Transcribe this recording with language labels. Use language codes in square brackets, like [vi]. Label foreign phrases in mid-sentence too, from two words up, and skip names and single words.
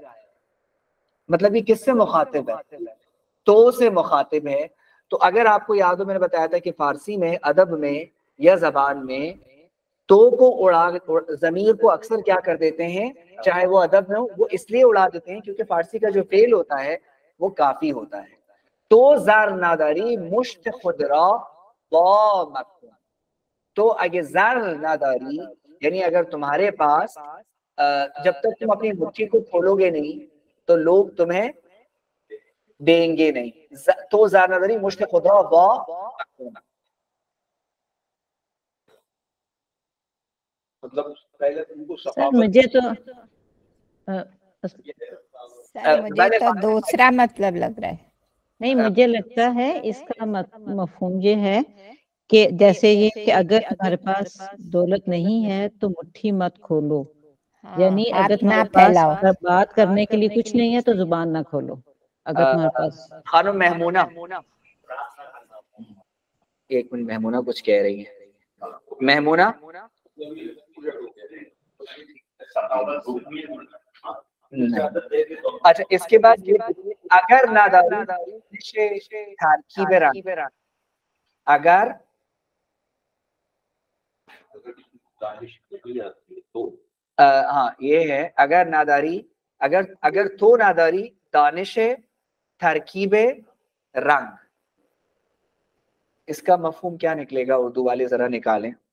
[ur] مطلب یہ کس سے مخاطب ہے؟ تو سے مخاطب ہے. تو اگر آپ کو یاد ہو میں نے بتایا تھا کہ فارسی میں ادب میں یا زبان میں تو کو ضمیر کو اکثر کیا کر دیتے ہیں، چاہے وہ ادب میں ہو، وہ اس لیے اڑا دیتے ہیں کیونکہ فارسی کا جو فعل ہوتا ہے وہ کافی ہوتا ہے. [fa] تو زر نداری مشت خود را وا مکن. [ur] تو اگر [fa] زر نداری [ur] یعنی اگر تمہارے پاس جب تک تم اپنی مٹھی کو کھولو گے نہیں تو لوگ تمہیں دیں گے نہیں. [fa] تو زر نداری مشت خود را وا مکن. [ur] مطلب پہلے تم کو سر مجھے تو مجھے تو دوسرا مطلب لگ رہا ہے. نہیں، مجھے لگتا ہے اس کا مفہوم یہ ہے کہ جیسے یہ کہ اگر تمہارے پاس دولت نہیں ہے تو مٹھی مت کھولو، یعنی اگر تمہارے پاس بات کرنے کے لیے کچھ نہیں ہے تو زبان نہ کھولو. اگر تمہارے پاس خانم محمونہ، ایک منٹ، محمونہ کچھ کہہ رہی ہے. محمونہ اچھا اس کے بعد یہ اگر نداری ترکیب رنگ اگر ہاں یہ ہے اگر نداری اگر تو نداری دانش ترکیب رنگ اس کا مفہوم کیا نکلے گا اردو والے ذرا نکالیں